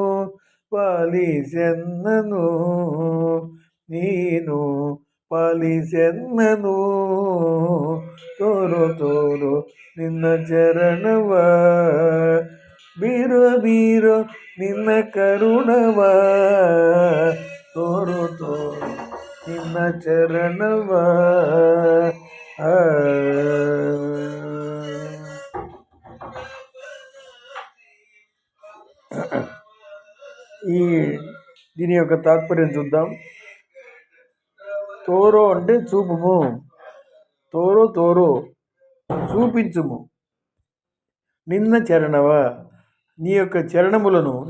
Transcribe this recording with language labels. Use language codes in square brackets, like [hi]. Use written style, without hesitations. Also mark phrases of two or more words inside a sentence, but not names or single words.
[kn] ಪಾಲಿಸೆನ್ನನು ನೀನು ಪಾಲಿಸೆನ್ನನು, ತೋರು ತೋರು ನಿನ್ನ ಚರಣವ, ಬೀರೋ ಬೀರೋ ನಿನ್ನ ಕರುಣವ, ತೋರು ತೋರು ನಿನ್ನ ಚರಣವ. [te] దీని యొక్క తాత్పర్యం చూద్దాం. తోరో అంటే చూపుము, [kn] ತೋರೋ ತೋರೋ [te] చూపించుము, [kn] ನಿನ್ನ ಚರಣವ [te] నీ యొక్క చరణములను నీ